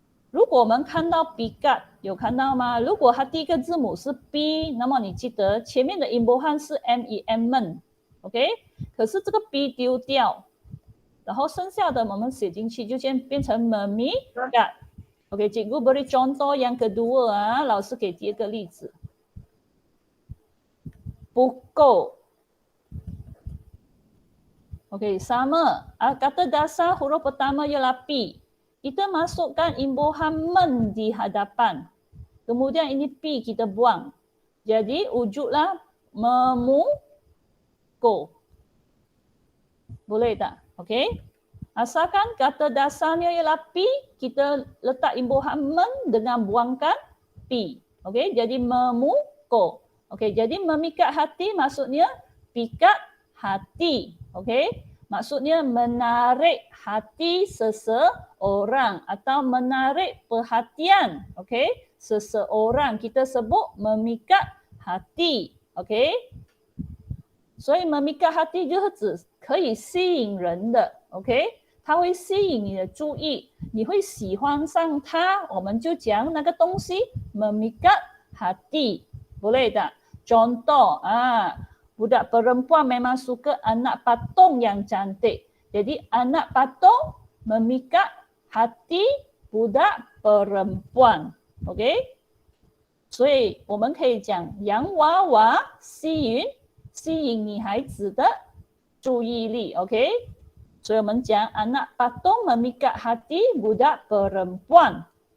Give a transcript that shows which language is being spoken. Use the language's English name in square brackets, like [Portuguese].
[Chinese] 如果我们看到 pikat 有看到吗？如果它第一个字母是 B， 那么你记得前面的音波汉是 MEM OK， 可是这个 B 丢掉，然后剩下的我们写进去就变成 memikat。 [Malay] OK， cikgu beri contoh yang kedua [Chinese] 老师给第二个例子。 [Malay] Pukul. Okey, sama. Kata dasar huruf pertama ialah P. Kita masukkan imbuhan men di hadapan. Kemudian ini P kita buang. Jadi wujudlah memukul. Boleh tak? Okey. Asalkan kata dasarnya ialah P, kita letak imbuhan men dengan buangkan P. Okey, jadi memukul. Okey, jadi memikat hati maksudnya pikat hati. Okey, maksudnya menarik hati seseorang atau menarik perhatian. Okey, seseorang kita sebut memikat hati. [Chinese] Okey， 所以 [Malay] memikat hati [Chinese] 就是指可以吸引人的。 OK， 它会吸引你的注意，你会喜欢上它，我们就讲那个东西 [Malay] memikat hati. Boleh tak? Contoh, budak perempuan memang suka anak patung yang cantik. Jadi anak patung memikat hati budak perempuan. [Chinese] OK， 所以我们可以讲洋娃娃吸引女孩子的注意力。 OK， 所以我们讲 [Malay] anak patung memikat hati budak perempuan.